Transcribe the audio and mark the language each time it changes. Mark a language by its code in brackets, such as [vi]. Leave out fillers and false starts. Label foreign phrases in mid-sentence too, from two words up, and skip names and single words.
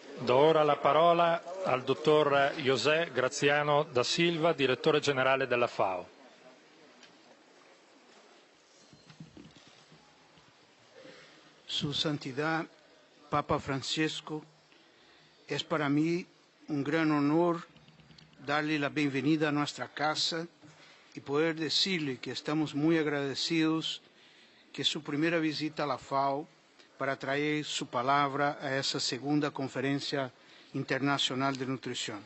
[it] Do ora la parola al dottor José Graziano da Silva, direttore generale della FAO. [es] Su Santidad, Papa Francisco, es para mí un gran honor darle la bienvenida a nuestra casa y poder decirle que estamos muy agradecidos que su primera visita a la FAO para traer su palabra a esa segunda conferencia internacional de nutrición.